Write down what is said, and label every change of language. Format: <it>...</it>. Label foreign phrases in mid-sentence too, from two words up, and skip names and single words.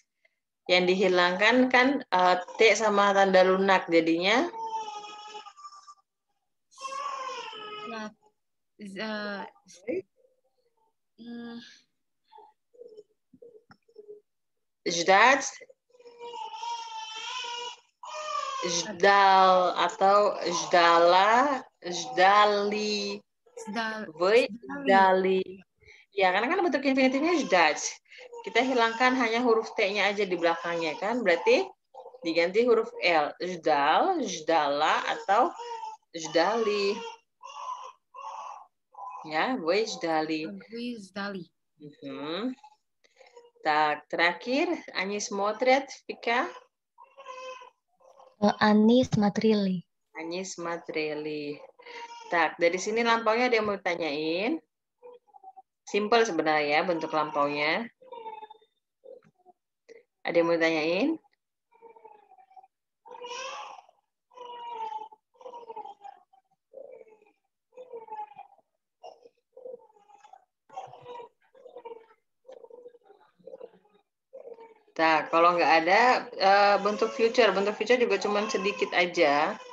<id>Yang dihilangkan kan T sama tanda lunak. Jadinya?</id> <ru>Ждать. Ждал atau ждала, ждали. Вы ждали.</ru> <id>Ya, karena kan bentuk infinitifnya ждать. Kita hilangkan hanya huruf T-nya aja di belakangnya kan. Berarti diganti huruf L.</id> <ru>Ждал, ждала,</ru> <id>atau ждали.</id> <ru>Ya, вы ждали. Вы ждали. Так, terakhir, они смотрят, Vika. Они смотрели. Они смотрели. Так,</ru> <id>dari sini lampaunya ada yang mau tanyain. Simple sebenarnya bentuk lampaunya. Ada yang mau tanyain? Nah, kalau nggak ada bentuk future juga cuma sedikit aja.</id>